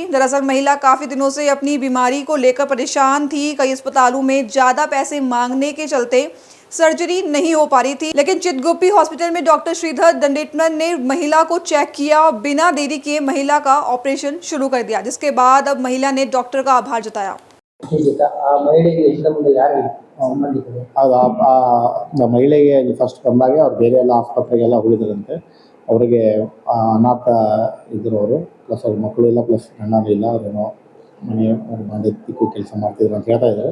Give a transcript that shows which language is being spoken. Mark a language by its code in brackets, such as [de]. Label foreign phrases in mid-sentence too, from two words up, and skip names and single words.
[hi] दरअसल महिला काफ़ी दिनों से अपनी बीमारी को लेकर परेशान थी। कई अस्पतालों में ज़्यादा पैसे मांगने के चलते सर्जरी नहीं हो पा रही थी, लेकिन चितगुप्पी हॉस्पिटल में डॉक्टर श्रीधर दंडेटमन ने महिला को चेक किया और बिना देरी किए महिला का ऑपरेशन शुरू कर दिया, जिसके बाद अब महिला ने डॉक्टर का आभार जताया। [kn] ಮಹಿಳೆಗೆ ಫಸ್ಟ್ ಬಂದಾಗ ಅವ್ರು ಬೇರೆ ಎಲ್ಲ ಆಸ್ಪತ್ರೆಗೆಲ್ಲ ಹೋಗಿದ್ರಂತೆ. ಅವರಿಗೆ ಅನಾಥ ಇದ್ದರು ಅವರು, ಪ್ಲಸ್ ಅವ್ರ ಮಕ್ಕಳು ಇಲ್ಲ, ಪ್ಲಸ್ ಗಂಡನೂ ಇಲ್ಲ, ಅವರೇನೋ ಮನೆ ಮಾಡಿ ತಿಕ್ಕು ಕೆಲಸ ಮಾಡ್ತಿದ್ರು ಅಂತ ಹೇಳ್ತಾ ಇದ್ದಾರೆ.